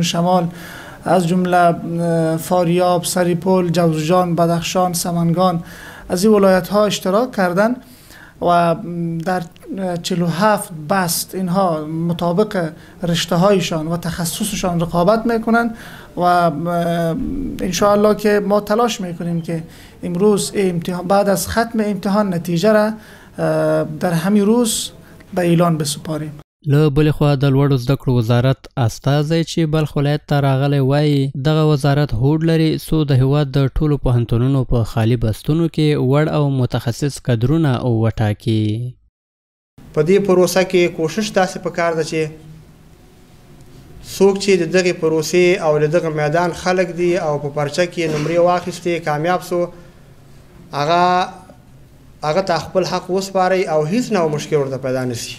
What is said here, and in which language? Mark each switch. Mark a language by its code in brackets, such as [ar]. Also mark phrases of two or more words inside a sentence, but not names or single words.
[fa] شمال از جمله فاریاب، سریپل، جوزجان، بدخشان، سمنگان از این ولایت‌ها اشتراک کردند و در 47 بست اینها مطابق رشته هایشان و تخصصشان رقابت میکنند و انشاءالله که ما تلاش میکنیم که امروز بعد از ختم امتحان نتیجه را در همین روز به اعلان بسپاریم. [ps] له بلې خوا د لوړو زده کړو وزارت استازی چې بلخ ولایت ته راغلی وایي دغه وزارت هوډ لري څو د هېواد د ټولو پوهنتونونو په خالي بستونو کې وړ او متخصص کدرونه وټاکي. په دې پروسه کې کوشش داسې پکار ده چې څوک چې د دغې پروسې او د دغه میدان خلک دي او په پرچه کې نمرې واخیستې کامیاب سو هغه ته خپل حق وسپارئ او هیڅ نوع مشکل ورته پیدا نه شي.